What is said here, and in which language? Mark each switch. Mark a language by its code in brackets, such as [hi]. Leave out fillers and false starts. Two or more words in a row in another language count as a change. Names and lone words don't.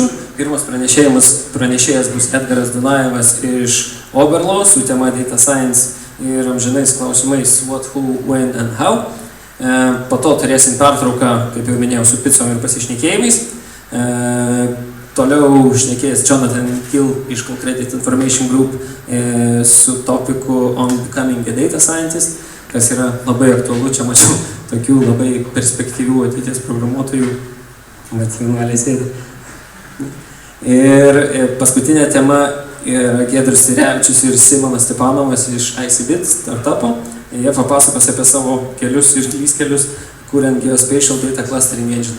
[lt] Pirmas pranešėjas bus Edgaras Dunajevas iš Oberlo su tema Data Science ir amžinais klausimais What, Who, When and How. Po to turėsim pertrauką, kaip jau minėjau, su picom ir pasišnekėjimais. Toliau šnekėjęs Jonathan Hill iš Credit Information Group su topiku On Becoming a Data Scientist, kas yra labai aktualu, čia mačiau tokių labai perspektyvių ateities programuotojų, jaunuoliai sėdi. Ir paskutinė tema yra Giedrius Dunajevas ir Simonas Stepanovas iš ICBit startupo. Jie papasakos apie savo kelius ir kelius, kuriant [en] Geospatial Data Clustering Engine.